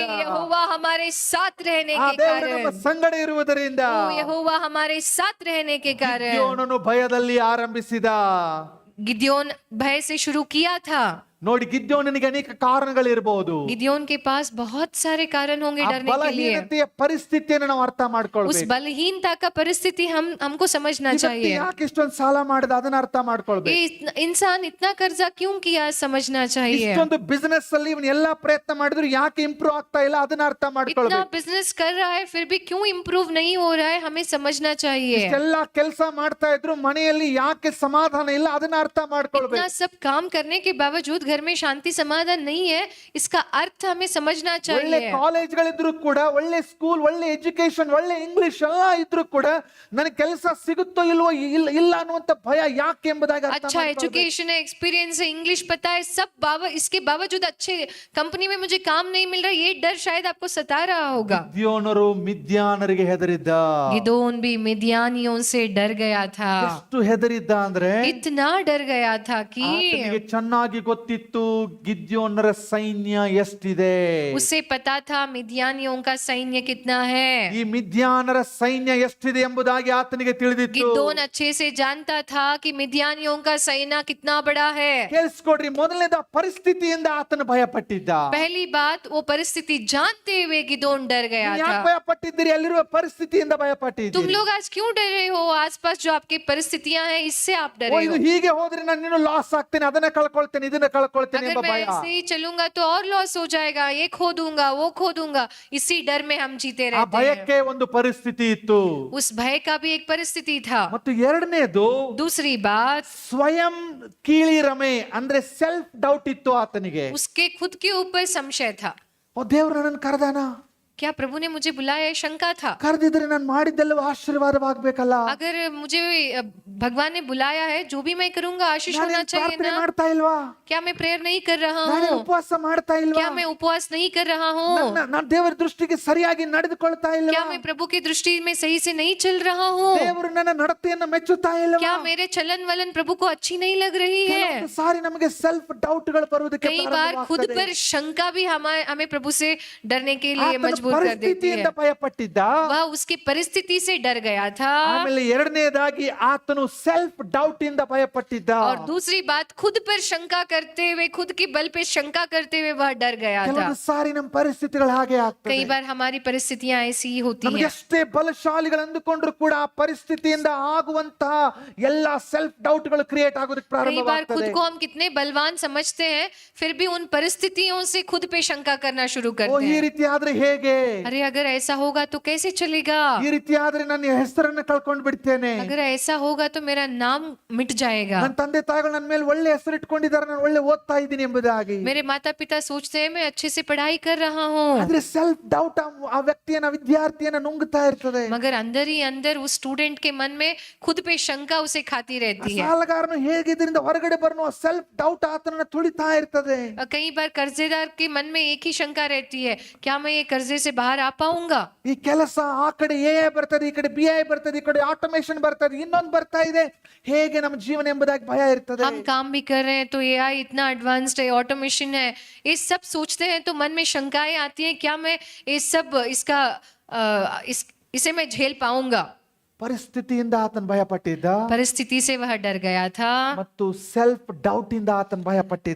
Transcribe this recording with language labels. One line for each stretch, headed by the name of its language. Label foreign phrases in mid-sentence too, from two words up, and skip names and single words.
Hindi: ये यहोवा हमारे साथ रहने
Kannada: ಆ
Hindi: के
Kannada: ದೇವರು ನಮ್ಮ
Hindi: कारण,
Kannada: ಸಂಗಡ ಇರುವುದರಿಂದ
Hindi: वो यहोवा हमारे साथ रहने के कारण,
Kannada: ಗಿದ್ಯೋನನು ಭಯದಲ್ಲಿ ಆರಂಭಿಸಿದ,
Hindi: गिद्योन भय से शुरू किया था।
Kannada: ನೋಡಿ ಗಿದ್ಯೋನನಿಗೆ ಅನೇಕ ಕಾರಣಗಳಿರಬಹುದು,
Hindi: गिद्योन के पास बहुत सारे कारण होंगे
Kannada: ಆ
Hindi: डरने के लिए,
Kannada: ಬಲಹೀನತೆಯ ಪರಿಸ್ಥಿತಿಯನ್ನು ನಾವು ಅರ್ಥ
Hindi: उस
Kannada: ಮಾಡ್ಕೊಳ್ಬೇಕು,
Hindi: बलहीनता का परिस्थिति हमको समझना
Kannada: ಈ ವ್ಯಕ್ತಿ
Hindi: चाहिए,
Kannada: ಯಾಕೆ ಇಷ್ಟೊಂದು ಸಾಲ ಮಾಡಿದ ಅದನ್ನ ಅರ್ಥ
Hindi: ये
Kannada: ಮಾಡ್ಕೊಳ್ಬೇಕು,
Hindi: इंसान इतना कर्जा क्यों किया समझना चाहिए,
Kannada: ಇಷ್ಟೊಂದು ಬಿಸಿನೆಸ್ ಅಲ್ಲಿ ಇವನು ಎಲ್ಲಾ ಪ್ರಯತ್ನ ಮಾಡಿದ್ರು ಯಾಕೆ ಇಂಪ್ರೂವ್ ಆಗ್ತಾ ಇಲ್ಲ ಅದನ್ನ ಅರ್ಥ
Hindi: इतना
Kannada: ಮಾಡ್ಕೊಳ್ಬೇಕು,
Hindi: बिजनेस कर रहा है फिर भी क्यों इम्प्रूव नहीं हो रहा है हमें समझना चाहिए,
Kannada: ಇಷ್ಟೆಲ್ಲ ಕೆಲಸ ಮಾಡ್ತಾ ಇದ್ರು ಮನೆಯಲ್ಲಿ ಯಾಕೆ ಸಮಾಧಾನ ಇಲ್ಲ ಅದನ್ನ ಅರ್ಥ
Hindi: इतना
Kannada: ಮಾಡ್ಕೊಳ್ಬೇಕು,
Hindi: सब काम करने के बावजूद घर में शांति समाधान नहीं है, इसका अर्थ हमें समझना
Kannada: ಒಳ್ಳೆ
Hindi: चाहिए।
Kannada: ಕಾಲೇಜ್ಗಳಿದ್ರು ಕೂಡ, ಒಳ್ಳೆ ಸ್ಕೂಲ್, ಒಳ್ಳೆ ಎಜುಕೇಶನ್, ಒಳ್ಳೆ ಇಂಗ್ಲಿಷ್ ಎಲ್ಲ ಇದ್ರು ಕೂಡ ನನಗೆ ಕೆಲಸ ಸಿಗುತ್ತೋ ಇಲ್ವೋ ಇಲ್ಲ ಅನ್ನುವಂತ ಭಯ ಯಾಕೆ ಎಂಬುದಾಗಿ ಅರ್ಥ
Hindi: अच्छा
Kannada: ಮಾಡ್ಕೊಳ್ಬೇಕು.
Hindi: एजुकेशन है, एक्सपीरियंस है, इंग्लिश पता है, सब इसके बावजूद अच्छे कंपनी में मुझे काम नहीं मिल रहा, ये डर शायद आपको सता रहा होगा।
Kannada: ಗಿದ್ಯೋನರು ಮಿದ್ಯಾನರಿಗೆ ಹೆದರಿದ್ದ,
Hindi: गिदोन भी मिद्यानियों से डर गया था,
Kannada: ಎಷ್ಟು ಹೆದರಿದ್ದ ಅಂದ್ರೆ
Hindi: इतना डर गया था कि
Kannada: ಆತನಿಗೆ ಚೆನ್ನಾಗಿ ಗೊತ್ತಿತ್ತು ಗಿದ್ಯೋನರ ಸೈನ್ಯ ಎಷ್ಟಿದೆ,
Hindi: उसे पता था मिद्यानियों का सैन्य कितना है,
Kannada: ಈ ಮಿದ್ಯಾನರ ಸೈನ್ಯ ಎಷ್ಟಿದೆ ಎಂಬುದಾಗಿ ಆತನಿಗೆ ತಿಳಿದಿತ್ತು,
Hindi: गिदोन अच्छे से जानता था कि मिद्यानियों का सैन्य कितना बड़ा है।
Kannada: ಕೇಳಿಸ್ಕೊಡ್ರಿ, ಮೊದಲನೇದ ಪರಿಸ್ಥಿತಿಯಿಂದ ಆತನು ಭಯ ಪಟ್ಟಿದ್ದ,
Hindi: पहली बात वो परिस्थिति जानते हुए गिदोन डर गया
Kannada: ಯಾಕೆ
Hindi: था।
Kannada: ಭಯ ಪಟ್ಟಿದ್ದೀರಿ, ಅಲ್ಲಿರುವ ಪರಿಸ್ಥಿತಿಯಿಂದ ಭಯ
Hindi: तुम
Kannada: ಪಟ್ಟಿದ್ದೀರಿ,
Hindi: लोग आज क्यों डर रहे हो, आसपास जो आपकी परिस्थितियां हैं इससे आप डर
Kannada: ಓ
Hindi: रहे
Kannada: ಇದು
Hindi: हो,
Kannada: ಹೀಗೆ ಹೋದ್ರೆ ನಾನು ಲಾಸ್ ಆಗ್ತೇನೆ, ಅದನ್ನ ಕಳ್ಕೊಳ್ತೇನೆ, ಇದನ್ನ ಕಳ್ಕೊಳ್ತೇನೆ
Hindi: अगर
Kannada: ಎಂಬ
Hindi: मैं
Kannada: ಭಯ,
Hindi: ऐसे ही चलूंगा तो और लॉस हो जाएगा, ये खो दूंगा वो खो दूंगा, इसी डर में हम जीते
Kannada: ಆ
Hindi: रहते हैं।
Kannada: ಭಯಕ್ಕೆ ಒಂದು ಪರಿಸ್ಥಿತಿ ಇತ್ತು,
Hindi: उस भय का भी एक परिस्थिति था।
Kannada: ಮತ್ತು ಎರಡನೇದು
Hindi: दूसरी बात,
Kannada: ಸ್ವಯಂ ಕೀಳಿರಮೆ ಅಂದ್ರೆ
English: self doubt
Kannada: ಇತ್ತು ಆತನಿಗೆ,
Hindi: उसके खुद के ऊपर संशय था,
Kannada: ಓ ದೇವ್ರು ನನ್ನನ್ನು ಕರೆದಾನ,
Hindi: क्या प्रभु ने मुझे बुलाया है, शंका था,
Kannada: ಕರೆದಿದ್ರೆ ನಾನು ಮಾಡಿದ್ದೆಲ್ಲವೂ ಆಶೀರ್ವಾದವಾಗಬೇಕಲ್ಲ,
Hindi: अगर मुझे भगवान ने बुलाया है जो भी मैं करूंगा आशीष होना
Kannada: ನಾನೇನ್
Hindi: चाहिए
Kannada: ಪ್ರಾರ್ಥನೆ
Hindi: ना,
Kannada: ಮಾಡ್ತಾ ಇಲ್ವಾ,
Hindi: क्या मैं प्रेयर नहीं कर रहा
Kannada: ನಾನೇ
Hindi: हूँ,
Kannada: ಉಪವಾಸ ಮಾಡ್ತಾ ಇಲ್ವಾ,
Hindi: क्या मैं उपवास नहीं कर रहा हूँ,
Kannada: ನಾನು ದೇವರ ದೃಷ್ಟಿಗೆ ಸರಿಯಾಗಿ ನಡೆದುಕೊಳ್ತಾ ಇಲ್ವಾ,
Hindi: क्या मैं प्रभु की दृष्टि में सही से नहीं चल रहा हूँ,
Kannada: ದೇವರು ನನ್ನ ನಡತೆಯನ್ನು ಮೆಚ್ಚುತ್ತಾ ಇಲ್ವಾ,
Hindi: क्या मेरे चलन वलन प्रभु को अच्छी नहीं लग रही है।
Kannada: ಕೆಲವೊಂದು ಸಾರಿ ನಮಗೆ
English: self doubt
Kannada: ಗಳು ಬರುವುದಕ್ಕೆ
Hindi: कई बार खुद
Kannada: ಪ್ರಾರಂಭವಾಗ್ತದೆ.
Hindi: पर शंका भी हमें प्रभु से डरने के लिए
Kannada: ಆತನ
Hindi: मजबूर मजबूर कर देती
Kannada: ಪರಿಸ್ಥಿತಿಯಿಂದ
Hindi: है।
Kannada: ಭಯ ಪಟ್ಟಿದ್ದ.
Hindi: वह उसकी परिस्थिति से डर गया था।
Kannada: ಆಮೇಲೆ ಎರಡನೇದಾಗಿ ಆತನು
English: self doubt
Kannada: ಇಂದ ಭಯ ಪಟ್ಟಿದ್ದ.
Hindi: और दूसरी बात, खुद पर शंका करते हुए, खुद के बल पे शंका करते हुए वह डर गया था।
Kannada: ಕೆಲವೊಂದು ಸಾರಿ ನಮ್ಮ ಪರಿಸ್ಥಿತಿಗಳು ಹಾಗೆ ಆಗ್ತದೆ.
Hindi: कई बार हमारी परिस्थितियां ऐसी ही होती
Kannada: ನಮಗೆ
Hindi: हैं।
Kannada: ಎಷ್ಟೇ ಬಲಶಾಲಿಗಳು ಅಂದುಕೊಂಡ್ರು ಕೂಡ ಆ ಪರಿಸ್ಥಿತಿಯಿಂದ ಆಗುವಂತಹ ಎಲ್ಲಾ
English: self doubt
Kannada: ಗಳು ಕ್ರಿಯೇಟ್ ಆಗೋದಕ್ಕೆ
Hindi: कई बार खुद
Kannada: ಪ್ರಾರಂಭವಾಗ್ತದೆ.
Hindi: को हम कितने बलवान समझते हैं, फिर भी उन परिस्थितियों से खुद पे शंका करना शुरू
Kannada: ಓ
Hindi: करते
Kannada: ಈ
Hindi: हैं।
Kannada: ರೀತಿ ಆದ್ರೆ ಹೇಗೆ,
Hindi: अरे अगर ऐसा होगा तो कैसे चलेगा,
Kannada: ಈ ರೀತಿ ಆದ್ರೆ ನನ್ನ ಹೆಸರನ್ನ ಕಳ್ಕೊಂಡ್ ಬಿಡ್ತೇನೆ,
Hindi: अगर ऐसा होगा तो मेरा नाम मिट जाएगा,
Kannada: ನನ್ನ ತಂದೆ ತಾಯಿಗಳು ನನ್ನ ಮೇಲೆ ಒಳ್ಳೆ ಹೆಸರು ಇಟ್ಕೊಂಡಿದ್ದಾರೆ, ನಾನು ಒಳ್ಳೆ ಓದ್ತಾ ಇದ್ದೀನಿ ಎಂಬುದಾಗಿ.
Hindi: मेरे माता पिता सोचते हैं मैं अच्छे से पढ़ाई कर रहा हूँ,
Kannada: ಆದ್ರೆ
English: self doubt
Kannada: ಆ ವ್ಯಕ್ತಿಯನ್ನ ವಿದ್ಯಾರ್ಥಿಯನ್ನ ನುಂಗ್ತಾ ಇರ್ತದೆ.
Hindi: मगर अंदर ही अंदर उस स्टूडेंट के मन में खुद पे शंका उसे खाती रहती है।
Kannada: ಸಾಲಗಾರನು ಹೇಗೆ ಇದರಿಂದ ಹೊರಗಡೆ ಬರನು
English: self doubt
Kannada: ಆತನನ್ನ ತುಳಿತಾ ಇರ್ತದೆ.
Hindi: कई बार कर्जेदार के मन में एक ही शंका रहती है, क्या मैं ये कर्जे से बाहर आ पाऊंगा।
Kannada: ಈ ಕೆಲಸ ಆ ಕಡೆ ಎ ಬರ್ತದೆ, ಈ ಕಡೆ BI ಬರ್ತದೆ, ಈ ಕಡೆ ಆಟೋಮೇಷನ್ ಬರ್ತದೆ, ಇನ್ನೊಂದು ಬರ್ತಾ ಇದೆ, ಹೇಗೆ ನಮ್ಮ ಜೀವನ ಎಂಬುದಾಗಿ ಭಯ ಇರ್ತದೆ.
Hindi: हम काम भी कर रहे हैं तो AI इतना एडवांस्ड है, ऑटोमेशन है, ये सब सोचते हैं तो मन में शंकाएं आती हैं, क्या मैं ये सब इसे मैं झेल पाऊंगा।
Kannada: ಪರಿಸ್ಥಿತಿಯಿಂದ ಆತನ ಭಯ ಪಟ್ಟಿದ್ದ
Hindi: परिस्थिति से वह डर गया था,
Kannada: ಮತ್ತು
English: self doubt
Kannada: ಇಂದ ಆತನ ಭಯ ಪಟ್ಟಿದ್ದ.